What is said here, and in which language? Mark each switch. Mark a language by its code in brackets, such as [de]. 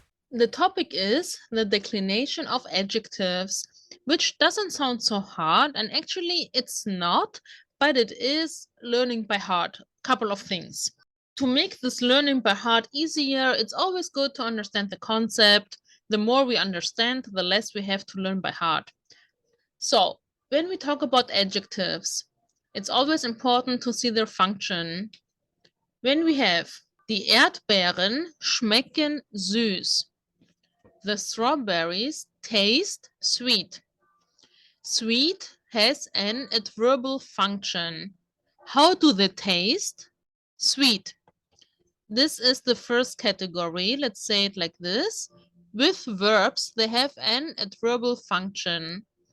[en] The topic is the declination of adjectives, which doesn't sound so hard, and actually it's not, but it is learning by heart. Couple of things. To make this learning by heart easier, it's always good to understand the concept. The more we understand, the less we have to learn by heart. So, when we talk about adjectives, it's always important to see their function. When we have [de] die Erdbeeren schmecken süß. [en] The strawberries taste sweet. Sweet has an adverbial function. How do they taste? Sweet. This is the first category. Let's say it like this. With verbs, they have an adverbial function.